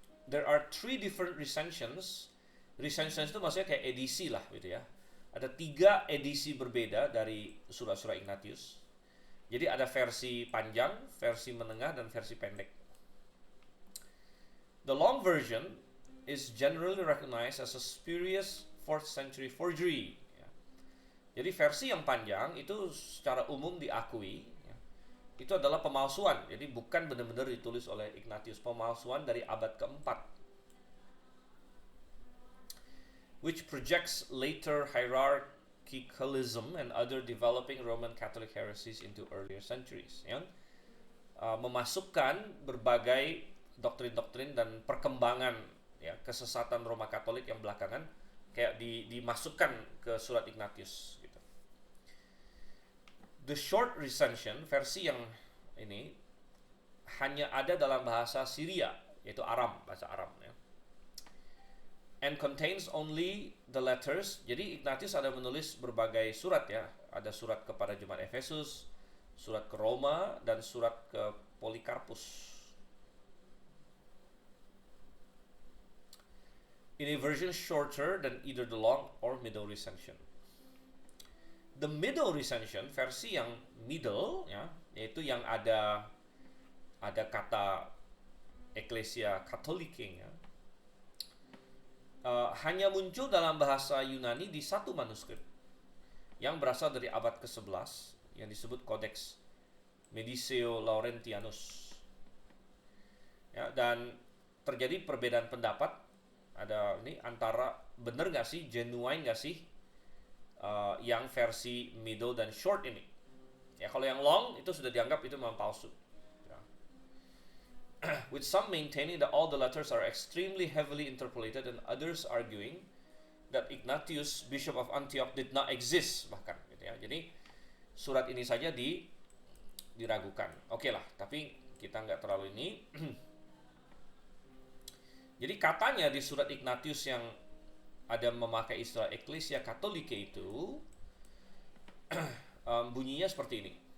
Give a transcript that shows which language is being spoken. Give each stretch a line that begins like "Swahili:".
English: There are 3 different recensions.
Indonesian: Recensions itu maksudnya kayak edisi lah gitu ya. Ada 3 edisi berbeda dari surat-surat Ignatius. Jadi ada versi panjang, versi menengah, dan versi pendek.
English: The long version is generally recognized as a spurious 4th century forgery.
Indonesian: Ya. Jadi versi yang panjang itu secara umum diakui ya, itu adalah pemalsuan. Jadi bukan benar-benar ditulis oleh Ignatius, pemalsuan dari abad keempat,
English: which projects later hierarchy Catholicism and other developing Roman Catholic heresies into earlier centuries,
Indonesian: yang memasukkan berbagai doktrin-doktrin dan perkembangan ya kesesatan Roma Katolik yang belakangan kayak dimasukkan ke surat Ignatius gitu.
English: The short recension,
Indonesian: versi yang ini hanya ada dalam bahasa Syria, yaitu Aram, bahasa Aram ya.
English: And contains only the letters.
Indonesian: Jadi Ignatius ada menulis berbagai surat ya. Ada surat kepada jemaat Efesus, surat ke Roma, dan surat ke Polikarpus.
English: In a version shorter than either the long or middle recension. The middle recension,
Indonesian: versi yang middle ya, yaitu yang ada kata Ecclesia Catholicae ya. Hanya muncul dalam bahasa Yunani di 1 manuskrip yang berasal dari abad ke-11 yang disebut Codex Mediceo Laurentianus ya, dan terjadi perbedaan pendapat ada ini antara benar nggak sih, genuine nggak sih yang versi middle dan short ini ya. Kalau yang long itu sudah dianggap itu memang palsu.
English: With some maintaining that all the letters are extremely heavily interpolated and others arguing that Ignatius, Bishop of Antioch, did not exist
Indonesian: bahkan gitu ya. Jadi surat ini saja diragukan. Oke lah, tapi kita nggak terlalu ini. Jadi katanya di surat Ignatius yang ada memakai istilah Ecclesia Catholicae itu bunyinya seperti ini.